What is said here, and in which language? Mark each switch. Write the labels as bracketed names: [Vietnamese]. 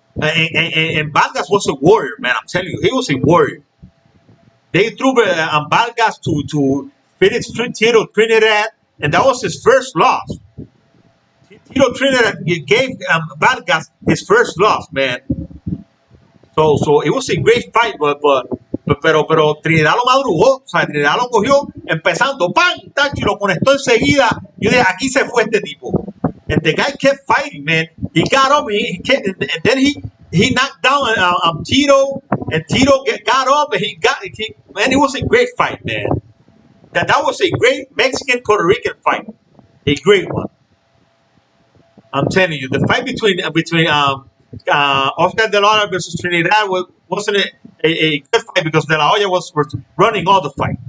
[English] And Vargas was a warrior, man. I'm telling you, he was a warrior. They threw Vargas to finish Tito Trinidad, and that was his first loss. Tito Trinidad gave Vargas his first loss, man. So it was a great fight, [Spanish] pero Trinidad lo madrugó, o sea, Trinidad lo cogió empezando, ¡pam! Y lo conectó enseguida. Yo dije, aquí se fue este tipo. [English] And the guy kept fighting, man. He got up, and then he knocked down Tito, and Tito got up and man, it was a great fight, man. That was a great Mexican Puerto Rican fight, a great one. I'm telling you, the fight between Oscar De La Hoya versus Trinidad wasn't a good fight because De La Hoya was running all the fight.